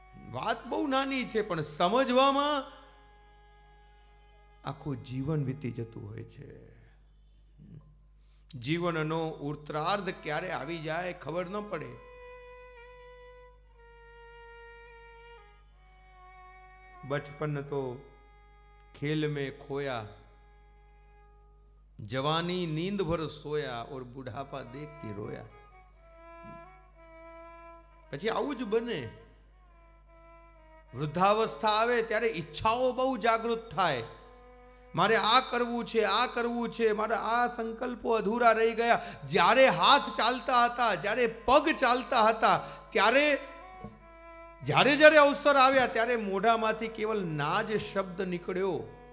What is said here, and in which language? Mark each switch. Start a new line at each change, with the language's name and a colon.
Gujarati: વાત બહુ નાની છે, પણ સમજવામાં આખું જીવન વીતી જતું હોય છે. જીવનનો ઉત્તરાર્ધ ક્યારે આવી જાય ખબર ન પડે.
Hindi: बचपन तो खेल में खोया, जवानी नींद भर सोया और बुढ़ापा देख के रोया.
Gujarati: પછી આવું જ બને. વૃદ્ધાવસ્થા આવે ત્યારે ઈચ્છાઓ બહુ જાગૃત થાય. મારે આ કરવું છે, આ કરવું છે, મારા આ સંકલ્પો અધૂરા રહી ગયા. જ્યારે હાથ ચાલતા હતા, જ્યારે પગ ચાલતા હતા, ત્યારે જ્યારે જ્યારે અવસર આવ્યા ત્યારે મોઢામાંથી કેવલ ના જ શબ્દ નીકળ્યો.